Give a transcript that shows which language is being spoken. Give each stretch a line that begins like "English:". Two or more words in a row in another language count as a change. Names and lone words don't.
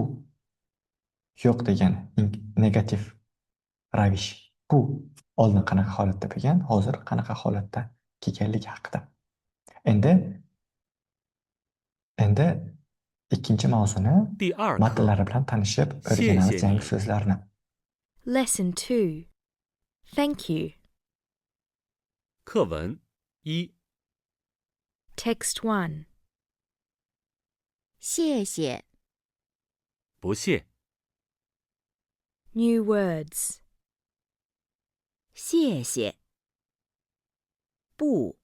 Uzbek: Yo'q degani negativ ravish. Bu oldin qanaqa holatda bo'lgan, hozir qanaqa holatda kelganligi haqida. Endi ikkinchi mavzuni
Chinese: 第二课
Uzbek: matnlari bilan tanishib o'rganamiz yangi so'zlarni.
English: Lesson 2. Thank you.
Chinese: 课文一
English: Text 1.
Chinese: 谢谢，不谢
English: New words.
Chinese: 谢谢。不，